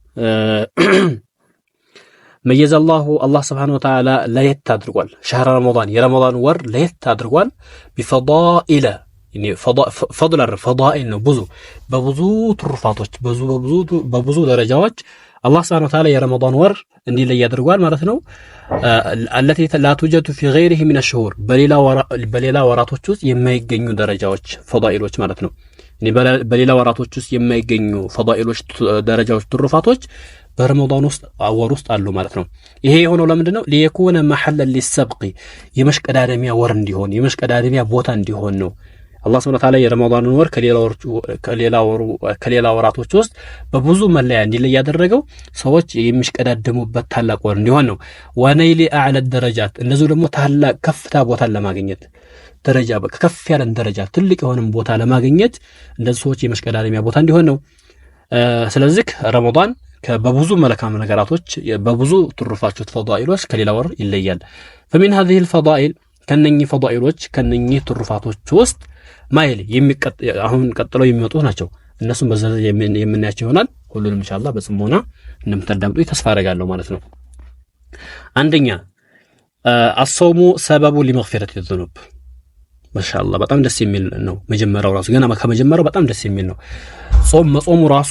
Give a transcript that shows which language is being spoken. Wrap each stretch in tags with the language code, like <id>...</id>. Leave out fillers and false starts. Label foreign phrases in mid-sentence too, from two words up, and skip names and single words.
<am>አላህ</am> <ar>سبحانه وتعالى</ar> <am>ለየት አድርጓል።</am> <ar>شهر رمضان</ar> <am>የረመዳን ወር ለየት አድርጓል።</am> <ar>بفضائل يعني فضائل</ar> <am>ነው በብዙ ትሩፋቶች በብዙ ደረጃዎች አላህ</am> <ar>سبحانه وتعالى</ar> <am>የረመዳን ወር እንዲለይ ያደርጋል ማለት ነው።</am> <ar>التي لا توجد في غيره من الشهور</ar> <am>በሌላ ወራቶች ውስጥ የማይገኙ ደረጃዎች ፈዳኢሎች ማለት ነው። በሌላ ወራቶች ውስጥ የማይገኙ ፈዳኢሎች ደረጃዎች ትሩፋቶች በረመዳን ውስጥ ወር ውስጥ አሉ ማለት ነው። ይሄ የሆነው ለምንድን ነው?</am> <ar>ليكون محلا للسبق</ar> <am>የመሽቀዳደሚያ ወር እንዲሆን የመሽቀዳደሚያ ቦታ እንዲሆን ነው። አላህ</am> <ar>سبحانه وتعالى</ar> <am>የረመዳንን ወር ከሌላ ወራቶች ውስጥ በብዙ መለያ እንዲለይ ያደረገው ሰዎች የሚሽቀዳደሙበት ታላቅ ወር እንዲሆን ነው።</am> <ar>ونيل أعلى الدرجات</ar> <am>እንደዚሁ ደግሞ ታላቅ ከፍታ ቦታ ለማግኘት ደረጃ ከፍ ያለ ደረጃ ትልቅ የሆነን ቦታ ለማግኘት እንደዚህ ሰዎች የመሽቀዳደሚያ ቦታ እንዲሆን ነው። ስለዚህ ረመዳን በብዙ መልካም ነገራቶች በብዙ ትሩፋቶች ፈዳኢሎች ከሌላ ወር ይለያል።</am> <ar>فمن هذه الفضائل</ar> <am>ከነኚህ ፈዳኢሎች ከነኚህ ትሩፋቶች ውስጥ ማይል አሁን ቀጥለው የሚመጡ ናቸው። እነሱም በዘለ የምናያቸው ይሆናል። ሁሉንም ኢንሻአላህ በጽሞና እንደምታዳምጡ ተስፋ አደርጋለሁ ማለት ነው። አንደኛ</am> <ar>الصوم سبب لمغفرة الذنوب።</ar> <am>ማሻአላህ በጣም ደስ የሚል ነው። መጀመሪያው ራሱ ገና ከመጀመሪያው በጣም ደስ የሚል ነው። መጾሙ ራሱ</am>